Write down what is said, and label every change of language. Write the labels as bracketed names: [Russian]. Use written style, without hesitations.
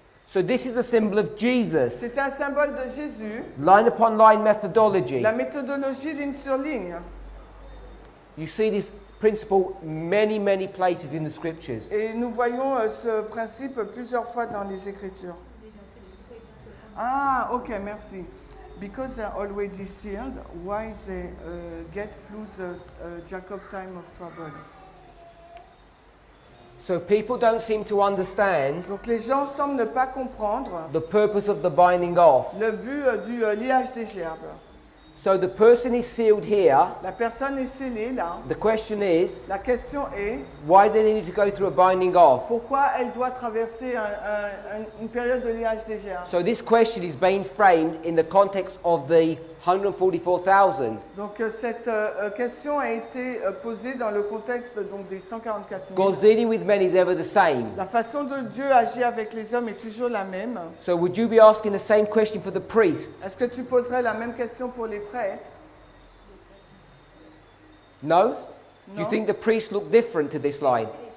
[English] So this is the symbol of Jesus. [French] C'est un symbole de Jésus. [English] Line upon line methodology. [French] La méthodologie ligne sur ligne. [English] You see this principle many, many places in the scriptures. [French] Et nous voyons ce principe plusieurs fois dans les Écritures. Ah, ok, merci. [English] Because they are already sealed, why they get through the Jacob time of trouble? So people don't seem to understand [French] Donc les gens semblent ne pas comprendre [English] the purpose of the binding off. [French] le but du liage des gerbes. [English] So the person is sealed here. [French] La personne est scellée là. [English] The question is, [French] La question est, [English] why do they need to go through a binding off? [French] pourquoi elle doit traverser une période de liage des gerbes? [English] So this question is being framed in the context of the 144,000. [French] Donc cette question a été posée dans le contexte donc, des 144 000. [English] God's dealing with men is ever the same. [French] La façon dont Dieu agit avec les hommes est toujours la même. [English] So would you be asking the same question for the priests? [French] Est-ce que tu poserais la même question pour les prêtres? [English] No? Do you No. think the priests look different to this line?